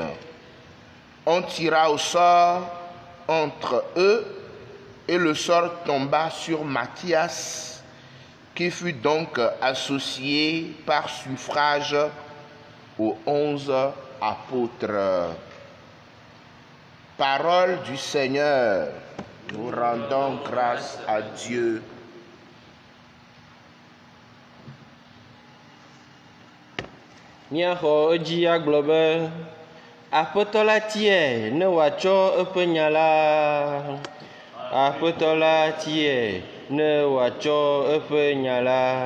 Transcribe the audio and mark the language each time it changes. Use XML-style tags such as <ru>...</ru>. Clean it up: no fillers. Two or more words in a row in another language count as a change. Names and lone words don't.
<fr>On tira au sort entre eux et le sort tomba sur Matthias, qui fut donc associé par suffrage aux 11 apôtres. Parole du Seigneur. Nous rendons grâce à Dieu.</fr> <ee>Miaxɔ edzi agblɔ be aƒetɔ la tie ne wòatsɔ eƒe nya la. Aƒetɔ la tie ne wòatsɔ eƒe nya la.</ee>